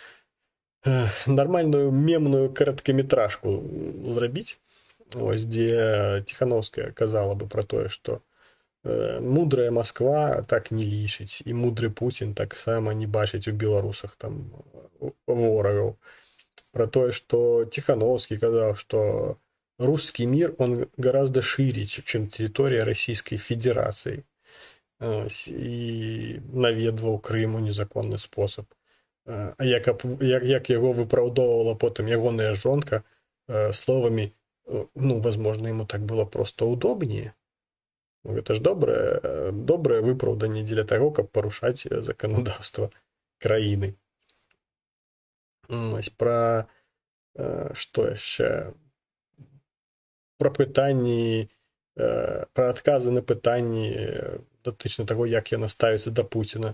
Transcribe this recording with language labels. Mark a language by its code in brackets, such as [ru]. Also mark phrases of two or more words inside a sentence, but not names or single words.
[be] мемную кароткаметражку зрабіць, ось, дзе Ціхановская казала бы пра тое, што мудрая Москва так не лічыць, і мудры Путін таксама не бачыць у беларусах там ворагаў. Про тое, што Ціхановскі казаў, што [ru] русский мир, он гораздо шире, чем территория Российской Федерации. [be] І наведваў Крым у незаконны спосаб. А як яго выпраўдоўвала потым ягоная жонка словамі, ну, [ru] возможно, ему так было просто удобнее. [be] Гэта ж добрае выпраўданне дзеля таго, каб парушаць заканадаўства краіны. Пра што яшчэ? Пра пытанні, пра адказы на пытанні датычна таго, як яна ставіцца да Пуціна.